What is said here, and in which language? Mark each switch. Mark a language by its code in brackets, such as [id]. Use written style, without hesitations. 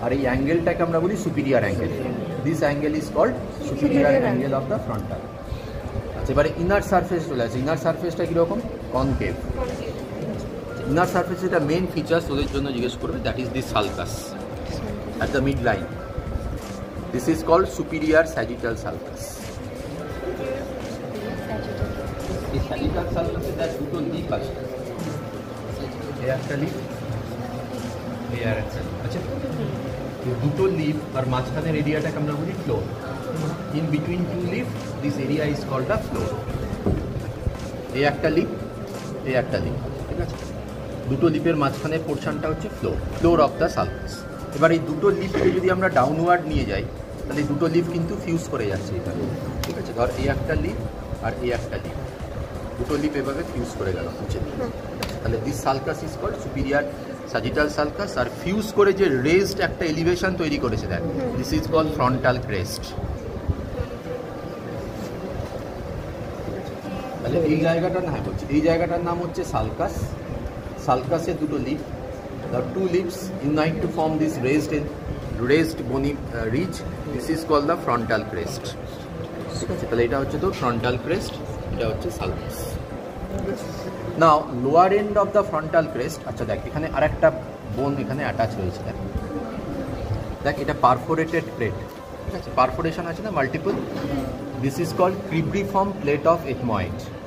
[bn] আর এই অ্যাঙ্গেলটাকে আমরা বলি superior angle. [en] This angle is called superior angle of the frontal. [bn] আচ্ছা, এবারে ইনার সারফেস চলে আসে। ইনার সারফেসটা কীরকম? কনকেভ। ইনার সারফেস যেটা মেন ফিচার্স ওদের জন্য জিজ্ঞেস করবে, [en] That is this sulcus at the midline. This is called superior sagittal sulcus. [bn] এই sagittal sulcus এর দুটো লিপ আছে, এই একটা লিপ, এই আর একটা লিপ। আচ্ছা, দুটো লিপ আর মাঝখানের এরিয়াটাকে আমরা বলি floor. [en] In between two lip this area is called the floor. [bn] এই একটা লিপ, এই একটা লিপ, ঠিক আছে। দুটো লিপের মাঝখানের পোর্শনটা হচ্ছে ফ্লোর অফ দ্য সালকাস। এবার এই দুটো লিফকে যদি আমরা ডাউনওয়ার্ড নিয়ে যাই, তাহলে এই দুটো লিফ কিন্তু ফিউজ করে যাচ্ছে এখানে, ঠিক আছে। ধর এই একটা লিফ আর এই একটা লিফ, দুটো লিফ এভাবে ফিউজ করে গেল নিচে। তাহলে [en] This sulcus is called superior sagittal sulcus. [bn] আর fuse করে যে রেজড একটা এলিভেশন তৈরি করেছে, দেখ, [en] This is called frontal crest. [bn] তাহলে এই জায়গাটার নাম হচ্ছে, এই জায়গাটার নাম হচ্ছে সালকাস। সালকাসের দুটো leaf, [en] the two lips unite to form this raised bony ridge. This is called the frontal crest, [bn] ঠিক আছে। তাহলে এটা হচ্ছে তো ফ্রন্টাল ক্রেস্ট, এটা হচ্ছে sulcus. [en] Now lower end of the frontal crest. [bn] আচ্ছা দেখ, এখানে আরেকটা বোন এখানে অ্যাটাচ রয়েছে, দেখ এটা পারফোরেটেড প্লেট, ঠিক আছে। পারফোরেশন আছে না multiple. [en] This is called cribriform plate of ethmoid.